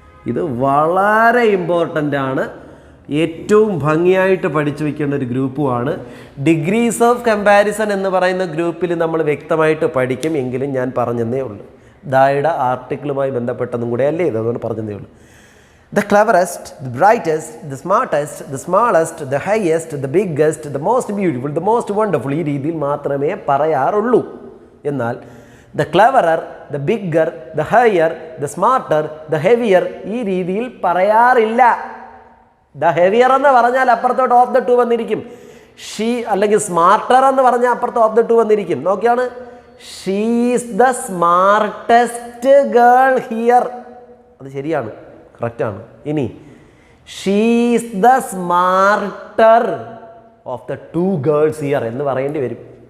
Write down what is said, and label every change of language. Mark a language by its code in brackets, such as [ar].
[ml] ഇത് വളരെ ഇമ്പോർട്ടൻ്റ് ആണ്, ഏറ്റവും ഭംഗിയായിട്ട് പഠിച്ചു വയ്ക്കേണ്ട ഒരു ഗ്രൂപ്പുമാണ്. ഡിഗ്രീസ് ഓഫ് കമ്പാരിസൺ എന്ന് പറയുന്ന ഗ്രൂപ്പിൽ നമ്മൾ വ്യക്തമായിട്ട് പഠിക്കും. എങ്കിലും ഞാൻ പറഞ്ഞതേ ഉള്ളൂ, ദായുടെ ആർട്ടിക്കിളുമായി ബന്ധപ്പെട്ടതും കൂടെ അല്ലേ ഇത്, അതുകൊണ്ട് പറഞ്ഞതേ ഉള്ളൂ. [en] The cleverest, the brightest, the smartest, the smallest, the highest, the biggest, the most beautiful, the most wonderful, [ml] ഈ രീതിയിൽ മാത്രമേ പറയാറുള്ളൂ. എന്നാൽ [en] the cleverer, the bigger, the higher, the smarter, the heavier, [ml] ഈ രീതിയിൽ പറയാറില്ല. [en] the heavier [ml] എന്ന് പറഞ്ഞാൽ അപ്പുറത്തോട്ട് [en] of the two [ml] വന്നിരിക്കും. ഷീ അല്ലെങ്കിൽ സ്മാർട്ടർ എന്ന് പറഞ്ഞാൽ അപ്പുറത്ത് ഓഫ് ദ ടു വന്നിരിക്കും. നോക്കിയാണ്, [en] She is the smartest girl here. [ml] അത് ശരിയാണ്, കറക്റ്റാണ്. ഇനി [en] she is the smarter of the 2 girls here [ml] എന്ന് പറയേണ്ടി വരും.